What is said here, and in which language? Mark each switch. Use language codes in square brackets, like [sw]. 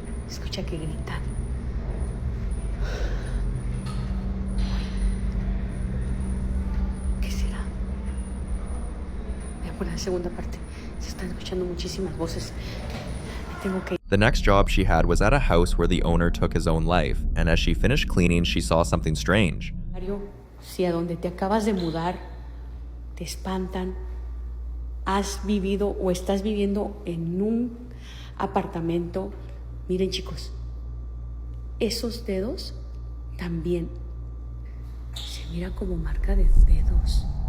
[es] Escucha que gritan. ¿Qué será? Voy a poner la segunda parte. Se están escuchando muchísimas voces. Me tengo que ir. [en] The next job she had was at a house where the owner took his own life, and as she finished cleaning, she saw something strange. [es] Si a donde te acabas de mudar te espantan, has vivido o estás viviendo en un apartamento, miren chicos, esos dedos también se mira como marca de dedos.